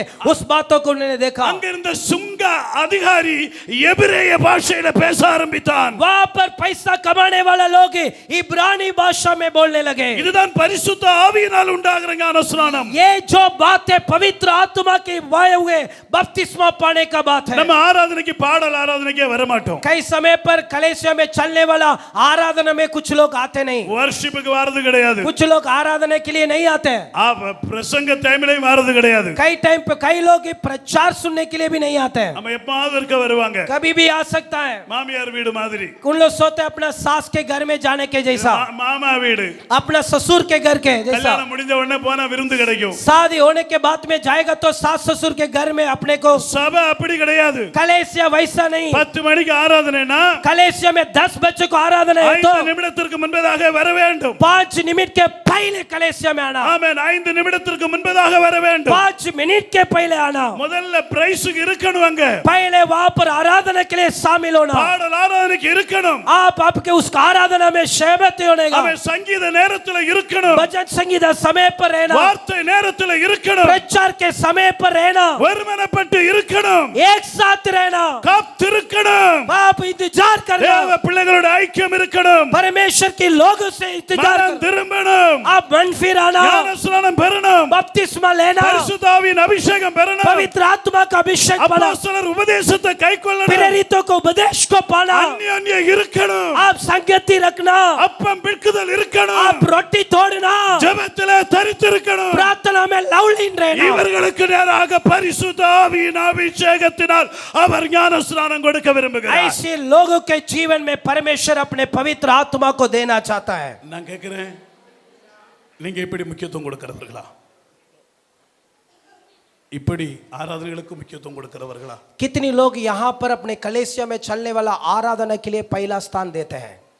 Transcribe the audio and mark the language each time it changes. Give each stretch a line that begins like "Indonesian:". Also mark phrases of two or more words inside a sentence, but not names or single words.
Hindi: उस बातों को उन्होंने देखा.
Tamil: அங்க இருந்த சுங்க அதிகாரி எபிரேய பாஷையில பேச ஆரம்பித்தான்.
Hindi: वहां पर पैसा कमाने वाला लोग इब्रानी भाषा में बोलने लगे.
Tamil: இதுதான் பரிசுத்த ஆவியினால் உண்டாகிற ஞானஸ்நானம்.
Hindi: ये जो बात है पवित्र आत्मा की वाए हुए बपतिस्मा पाने का बात है.
Tamil: நம்ம ஆராதனைக்கு பாடல் ஆராதனைக்கே வர மாட்டோம்.
Hindi: कई समय पर कलेसिया में चलने वाला आराधना में कुछ लोग आते नहीं.
Tamil: வர்ஷிப்புக்கு வரது கிடையாது.
Hindi: कुछ लोग आराधना के लिए नहीं आते.
Tamil: பிரசங்க டைம்லயும் வரது கிடையாது.
Hindi: कई टाइम पे कई लोग प्रचार सुनने के लिए भी नहीं आते हैं.
Tamil: நம்ம எப்பாவது இருக்க வருவாங்க.
Hindi: कभी भी आ सकता है.
Tamil: மாமியார் வீடு மாதிரி,
Hindi: उन लोग सोते हैं अपना सास के घर में जाने के जैसा,
Tamil: மாமா வீடு.
Hindi: अपना ससुर के घर के जैसा.
Tamil: கல்யாணம் முடிஞ்ச உடனே போனா விருந்து கிடைக்கும்.
Hindi: शादी होने के बाद में जाएगा तो सास ससुर के घर में अपने को.
Tamil: சபை அப்படி கிடையாது.
Hindi: कलेसिया वैसा नहीं.
Tamil: 10 மணிக்கு ஆராதனைனா
Hindi: कलेसिया में 10 बजे को आराधना है तो
Tamil: 5 நிமிடத்திற்கு முன்பதாக வர வேண்டும்.
Hindi: 5 मिनट के पहले कलेसिया में आना.
Tamil: ஆமென். 5 நிமிடத்திற்கு முன்பதாக வர வேண்டும்.
Hindi: 5 मिनट के पहले आना.
Tamil: முதல்ல பிரைஸுக்கு இருக்கணும். அங்க
Hindi: पहले वहां पर आराधना के लिए शामिल होना.
Tamil: பாடல் ஆராதனைக்கு இருக்கணும்.
Hindi: आप आपके उस आराधना में सहमत होने का.
Tamil: அவன் சங்கீத நேரத்துல இருக்கணும்.
Hindi: भजन संगीत समय पर रहना.
Tamil: வார்த்தை நேரத்துல இருக்கணும்.
Hindi: प्रचार के समय पर रहना.
Tamil: ஒருமனப்பட்டு இருக்கணும்.
Hindi: एक साथ रहना.
Tamil: காத்திருக்கணும்.
Hindi: आप इंतजार
Tamil: தேவ
Hindi: करना.
Tamil: பிள்ளைகளோட ஐக்கியம் இருக்கணும்.
Hindi: परमेश्वर के लोगों से इंतजार
Tamil: மனம்
Hindi: करना.
Tamil: திரும்பணும்.
Hindi: आप मन फिर आना.
Tamil: ஞானஸ்நானம் பெறணும்.
Hindi: बपतिस्मा लेना.
Tamil: பரிசுத்த ஆவியின் அபிஷேகம் பெறணும்.
Hindi: पवित्र आत्मा का अभिषेक पाना.
Tamil: அப்போஸ்தலர் உபதேசத்தை கைக்கொள்ளணும்.
Hindi: प्रेरितों को उपदेश को पाना.
Tamil: அந்யோன்யம் இருக்கணும்.
Hindi: आप संगति रखना.
Tamil: அப்பம் பிற்குதல் இருக்கணும்.
Hindi: आप रोटी तोड़ना.
Tamil: ஜெபத்திலே தரித்திருக்கணும்.
Hindi: प्रार्थना में लवलीन रहना.
Tamil: இவர்களுக்கு நேராக பரிசுத்த ஆவியின் அபிஷேகத்தினால் அவர் ஞானஸ்நானம் கொடுக்க விரும்புகிறார்.
Hindi: ऐसे लोगों के जीवन में परमेश्वर अपने पवित्र आत्मा को देना चाहता है.
Tamil: நான் கேட்கிறேன், நீங்க இப்படி முக்கியத்துவம் கொடுக்கிறவர்களா? இப்படி ஆராதனைகளுக்கு முக்கியத்துவம் கொடுக்கிறவர்களா?
Hindi: कितनी लोग यहाँ पर अपने कलेसिया में चलने वाला आराधना के लिए पहला स्थान देते हैं?